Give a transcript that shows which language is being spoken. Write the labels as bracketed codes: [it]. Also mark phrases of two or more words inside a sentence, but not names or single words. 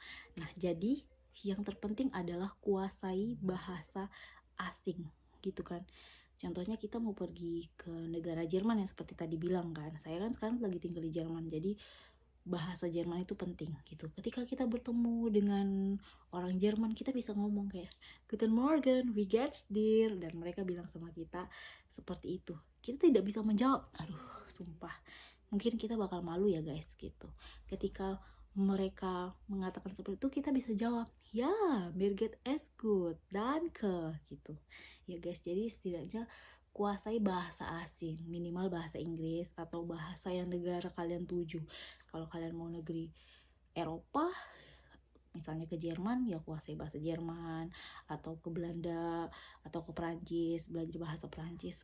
[id] Nah, jadi yang terpenting adalah kuasai bahasa asing gitu kan. Contohnya kita mau pergi ke negara Jerman yang seperti tadi bilang kan. Saya kan sekarang lagi tinggal di Jerman. Jadi bahasa Jerman itu penting gitu. Ketika kita bertemu dengan orang Jerman, kita bisa ngomong kayak [de] Guten Morgen, wie geht's dir? [id] Dan mereka bilang sama kita seperti itu. Kita tidak bisa menjawab. Aduh, sumpah. Mungkin kita bakal malu ya guys gitu. Ketika mereka mengatakan seperti itu, kita bisa jawab, ya, [de] mir geht es gut, danke gitu. [id] Ya guys, jadi setidaknya kuasai bahasa asing, minimal bahasa Inggris atau bahasa yang negara kalian tuju. Kalau kalian mau negeri Eropa, misalnya ke Jerman, ya kuasai bahasa Jerman. Atau ke Belanda, atau ke Perancis, belajar bahasa Perancis.